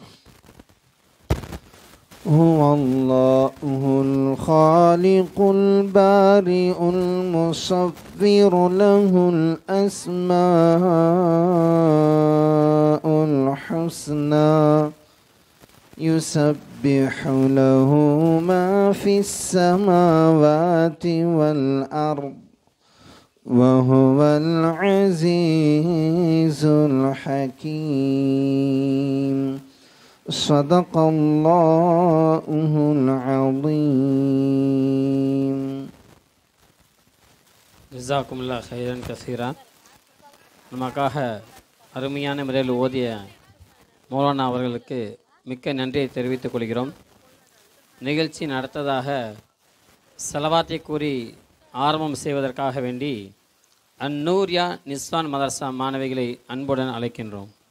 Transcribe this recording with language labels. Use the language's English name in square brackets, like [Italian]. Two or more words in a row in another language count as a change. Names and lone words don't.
[Arabic] هو الله الخالق البارئ المصور له الأسماء الحسنى يسبح له ما في السماوات والأرض وهو العزيز الحكيم. صدق الله العظيم. جزاكم الله خيرا كثيرا. [Tamil] நமக்காக அருமையான முறையில் ஓதிய மௌலானா அவர்களுக்கு மிக்க நன்றியை தெரிவித்துக் கொள்கிறோம். நிகழ்ச்சி நடத்ததாக செலவாத்தை கூறி ஆரம்பம் செய்வதற்காக வேண்டி அந்நூரியா நிஸ்வான் மதரசா மாணவிகளை அன்புடன் அழைக்கின்றோம்.